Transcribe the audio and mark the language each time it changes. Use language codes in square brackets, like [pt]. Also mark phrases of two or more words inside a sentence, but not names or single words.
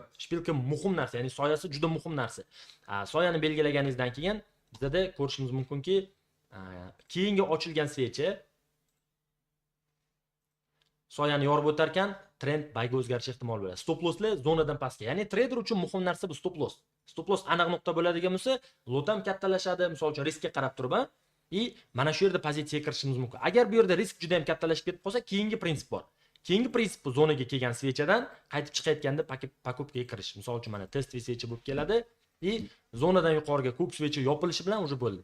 [uz] Shpilka muhim narsa, ya'ni soyasi juda muhim narsa. Soyani belgilaganingizdan keyin bizda ko'rishimiz mumkinki, keyingi ochilgan svecha soyani yorib o'tar ekan, [en] trend bayga [uz] o'zgarish ehtimoli bo'ladi. [en] Stop losslar [uz] zonadan pastga. Ya'ni trader uchun muhim narsa bu [en] stop loss. Stop loss [uz] aniq nuqta bo'ladigan bo'lsa, lot ham kattalashadi, misol uchun riskka qarab turib, mana shu yerda pozitsiyaga kirishimiz mumkin. Agar bu yerda risk juda ham kattalashib ketib qolsa, keyingi prinsip bor. Keyingi prinsip bu zonaga kelgan svechadan qaytib chiqayotganda покупкаga kirish. Misol uchun mana testli svecha bo'lib keladi. Zonadan yuqoriga ko'k svecha yopilishi bilan уже bo'ldi.